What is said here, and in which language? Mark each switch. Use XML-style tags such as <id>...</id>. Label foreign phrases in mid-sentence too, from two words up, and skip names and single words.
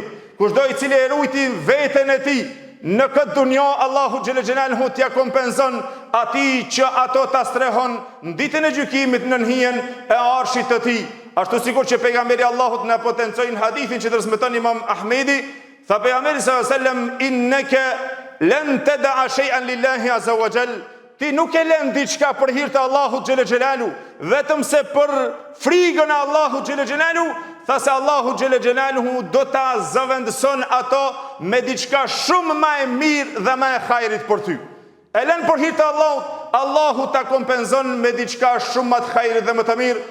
<sq>Kushdo i cili e ruajti veten e tij në këtë dunjë, Allahu</sq> <ar>جل جلاله</ar> <sq>t'ja kompenzon atij që ato ta strehon në ditën e gjykimit në hijen e arshit të tij. Ashtu sikur që pejgamberi Allahut na potencoi në hadithin që transmeton Imam Ahmedi, tha pejgamberi</sq> <ar>صلى الله عليه وسلم: إنك لن تدع شيئا لله عز وجل.</ar> <sq>Ti nuk e lën diçka për hir të Allahut</sq> <ar>جل جلاله,</ar> <sq>vetëm se për frikën e Allahut</sq> <ar>جل جلاله,</ar> <sq>tha se Allahu</sq> <ar>جل جلاله</ar> <sq>do ta zëvendëson ato me diçka shumë më e mirë dhe më e hajrit për ty. E lën për hir të Allahut, Allahu ta kompenzon me diçka shumë më të hajrit dhe më të mirë.</sq>